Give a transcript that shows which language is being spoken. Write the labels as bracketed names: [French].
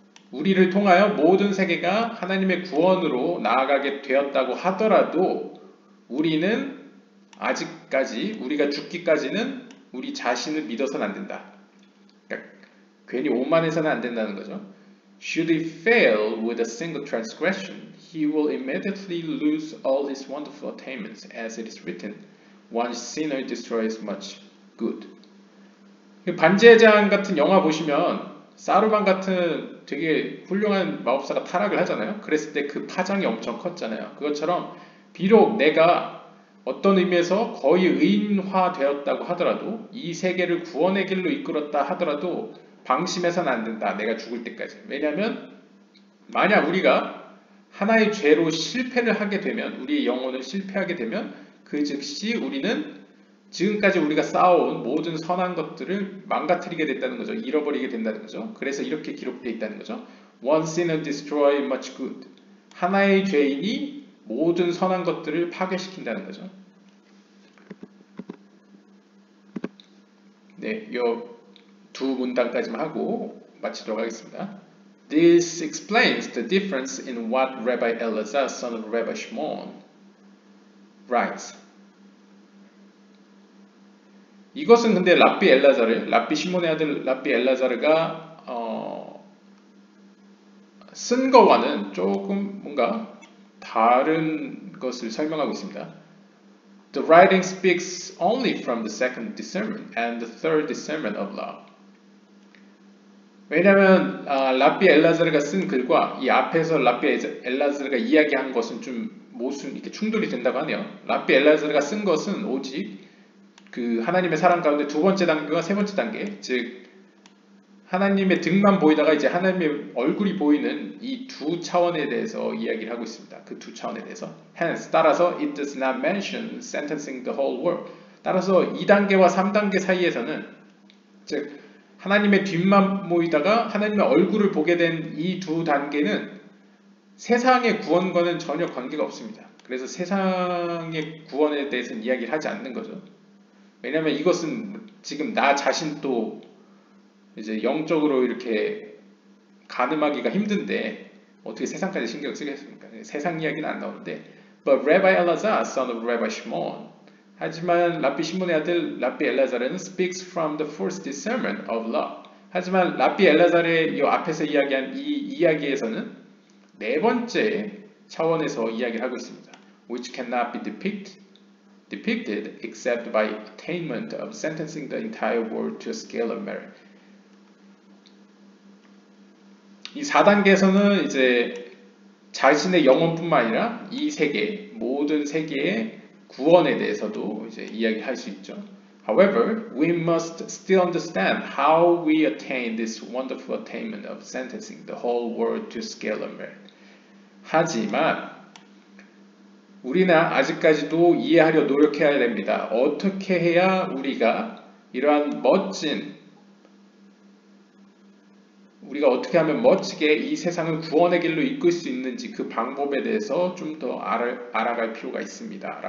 [Korean] 우리를 통하여 모든 세계가 하나님의 구원으로 나아가게 되었다고 하더라도 우리는 아직까지 우리가 죽기까지는 우리 자신을 믿어서는 안 된다. 그러니까 괜히 오만해서는 안 된다는 거죠. [English] Should he fail with a single transgression, he will immediately lose all his wonderful attainments, as it is written. One sinner destroys much good. [Korean] 반지의 제왕 같은 영화 보시면 사루반 같은 되게 훌륭한 마법사가 타락을 하잖아요. 그랬을 때 그 파장이 엄청 컸잖아요. 그것처럼 비록 내가 어떤 의미에서 거의 의인화되었다고 하더라도 이 세계를 구원의 길로 이끌었다 하더라도 방심해서는 안 된다. 내가 죽을 때까지. 왜냐하면 만약 우리가 하나의 죄로 실패를 하게 되면 우리의 영혼을 실패하게 되면 그 즉시 우리는 지금까지 우리가 쌓아온 모든 선한 것들을 망가뜨리게 됐다는 거죠. 잃어버리게 된다는 거죠. 그래서 이렇게 기록되어 있다는 거죠. [English] One sinner destroy much good. [Korean] 하나의 죄인이 모든 선한 것들을 파괴시킨다는 거죠. 네, 이 두 문단까지만 하고 마치도록 하겠습니다. [English] This explains the difference in what Rabbi Elazar, son of Rabbi Shimon, writes. [Korean] 이것은 근데 랍비 시몬의 아들 랍비 엘라자르가 쓴 거와는 조금 뭔가 다른 것을 설명하고 있습니다. [English] The writing speaks only from the second discernment and the third discernment of love. [Korean] 왜냐면 라비 엘라자르가 쓴 글과 이 앞에서 라비 엘라자르가 이야기한 것은 좀 모순 이렇게 충돌이 된다고 하네요. 라비 엘라자르가 쓴 것은 오직 그 하나님의 사랑 가운데 두 번째 단계와 세 번째 단계, 즉 하나님의 등만 보이다가 이제 하나님의 얼굴이 보이는 이 두 차원에 대해서 이야기를 하고 있습니다. 그 두 차원에 대해서. [English] Hence, [Korean] 따라서 [English] it does not mention sentencing the whole world. [Korean] 따라서 2단계와 3단계 사이에서는 즉 하나님의 뒷만 보이다가 하나님의 얼굴을 보게 된 이 두 단계는 세상의 구원과는 전혀 관계가 없습니다. 그래서 세상의 구원에 대해서는 이야기를 하지 않는 거죠. 왜냐하면 이것은 지금 나 자신도 이제 영적으로 이렇게 가늠하기가 힘든데 어떻게 세상까지 신경 쓰겠습니까? 세상 이야기는 안 나오는데 [English] But Rabbi Elazar, son of Rabbi Shimon [Korean] 하지만 라비 시몬의 아들 라비 엘라자르는 [English] speaks from the first discernment of law. [Korean] 하지만 라비 엘라자르의 이 앞에서 이야기한 이 이야기에서는 네 번째 차원에서 이야기를 하고 있습니다. [English] Which cannot be depicted except by attainment of sentencing the entire world to a scale of merit. [Korean] 이 4단계에서는 이제 자신의 영혼뿐만 아니라 이 세계, 모든 세계의 구원에 대해서도 이제 이야기할 수 있죠. [English] However, we must still understand how we attain this wonderful attainment of sentencing the whole world to scale of merit. [Korean] 하지만 우리는 아직까지도 이해하려 노력해야 됩니다. 어떻게 해야 우리가 이러한 우리가 어떻게 하면 멋지게 이 세상을 구원의 길로 이끌 수 있는지 그 방법에 대해서 좀 더 알아갈 필요가 있습니다.